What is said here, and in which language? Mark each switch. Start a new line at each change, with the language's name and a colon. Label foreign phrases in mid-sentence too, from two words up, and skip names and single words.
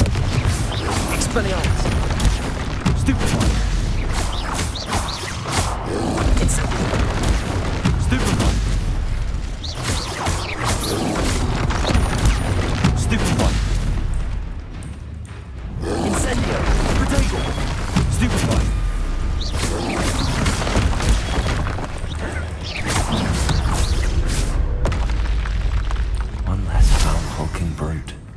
English: Expelliarmus! Stupefy! Incendio! Stupefy! Stupefy! Incendio! Potato! Stupefy! One less foul hulking brute.